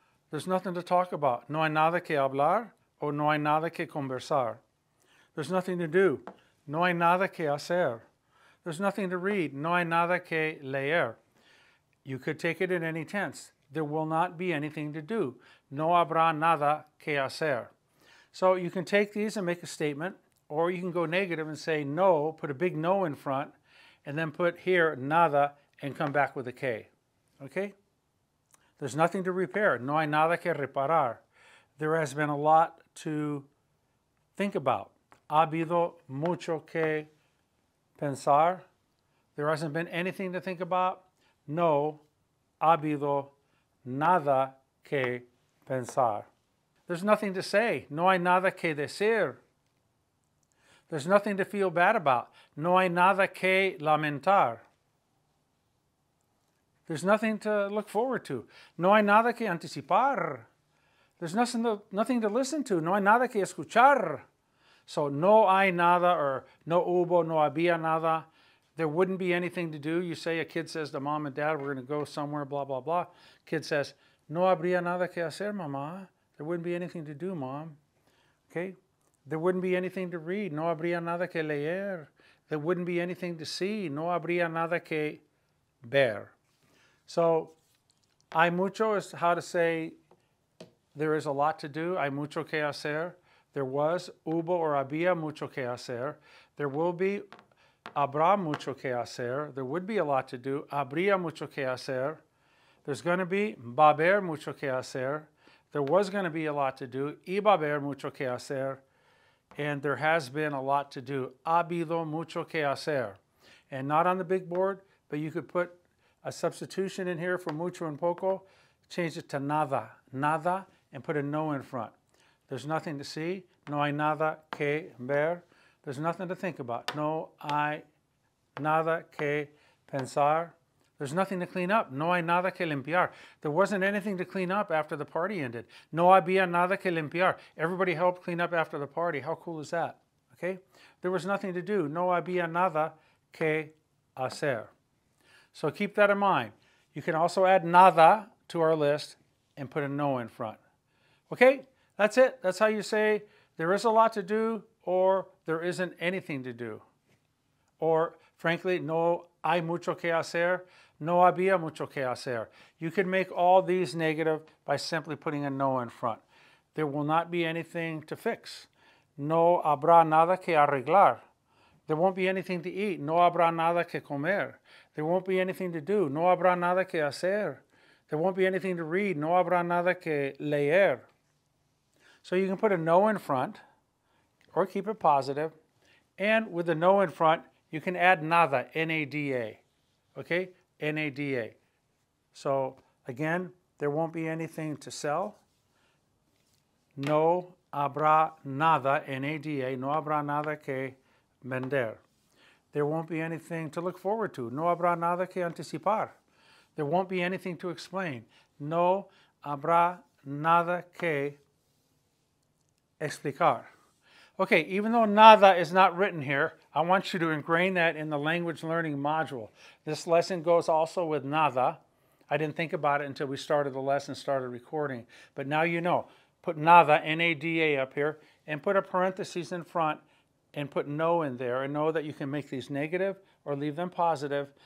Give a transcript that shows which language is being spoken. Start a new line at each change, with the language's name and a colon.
English: There's nothing to talk about.
Spanish: No hay nada que hablar or no hay nada que conversar.
English: There's nothing to do.
Spanish: No hay nada que hacer.
English: There's nothing to read.
Spanish: No hay nada que leer.
English: You could take it in any tense. There will not be anything to do.
Spanish: No habrá nada que hacer.
English: So you can take these and make a statement, or you can go negative and say no, put a big no in front, and then put here nada and come back with a K. Okay? There's nothing to repair.
Spanish: No hay nada que reparar.
English: There has been a lot to think about.
Spanish: Ha habido mucho que pensar.
English: There hasn't been anything to think about.
Spanish: No ha habido nada que pensar.
English: There's nothing to say.
Spanish: No hay nada que decir.
English: There's nothing to feel bad about.
Spanish: No hay nada que lamentar.
English: There's nothing to look forward to.
Spanish: No hay nada que anticipar.
English: There's nothing to listen to.
Spanish: No hay nada que escuchar. So no hay nada or no hubo, no había nada.
English: There wouldn't be anything to do. You say, a kid says to mom and dad, we're going to go somewhere, blah, blah, blah. Kid says,
Spanish: no habría nada que hacer, mamá.
English: There wouldn't be anything to do, mom. Okay? There wouldn't be anything to read.
Spanish: No habría nada que leer.
English: There wouldn't be anything to see.
Spanish: No habría nada que ver.
English: So, hay mucho is how to say there is a lot to do.
Spanish: Hay mucho que hacer.
English: There was,
Spanish: hubo or había mucho que hacer.
English: There will be,
Spanish: habrá mucho que hacer.
English: There would be a lot to do.
Spanish: Habría mucho que hacer.
English: There's going to be,
Spanish: va a haber mucho que hacer.
English: There was going to be a lot to do.
Spanish: Iba a haber mucho que hacer.
English: And there has been a lot to do.
Spanish: Ha habido mucho que hacer.
English: And not on the big board, but you could put a substitution in here for mucho and poco. Change it to nada. Nada, and put a no in front. There's nothing to see.
Spanish: No hay nada que ver.
English: There's nothing to think about.
Spanish: No hay nada que pensar.
English: There's nothing to clean up.
Spanish: No hay nada que limpiar.
English: There wasn't anything to clean up after the party ended.
Spanish: No había nada que limpiar.
English: Everybody helped clean up after the party. How cool is that? Okay? There was nothing to do.
Spanish: No había nada que hacer.
English: So keep that in mind. You can also add nada to our list and put a no in front. Okay? That's it. That's how you say there is a lot to do or there isn't anything to do. Or, frankly,
Spanish: no hay mucho que hacer. No había mucho que hacer.
English: You can make all these negative by simply putting a no in front. There will not be anything to fix.
Spanish: No habrá nada que arreglar.
English: There won't be anything to eat.
Spanish: No habrá nada que comer.
English: There won't be anything to do.
Spanish: No habrá nada que hacer.
English: There won't be anything to read.
Spanish: No habrá nada que leer.
English: So you can put a no in front or keep it positive. And with the no in front, you can add nada, N-A-D-A. Okay? N-A-D-A. So again, there won't be anything to sell.
Spanish: No habrá nada, N-A-D-A. No habrá nada que vender.
English: There won't be anything to look forward to.
Spanish: No habrá nada que anticipar.
English: There won't be anything to explain.
Spanish: No habrá nada que explicar.
English: Okay, even though nada is not written here, I want you to ingrain that in the language learning module. This lesson goes also with nada. I didn't think about it until we started the lesson, started recording. But now you know. Put nada, N-A-D-A up here, and put a parenthesis in front and put no in there, and know that you can make these negative or leave them positive.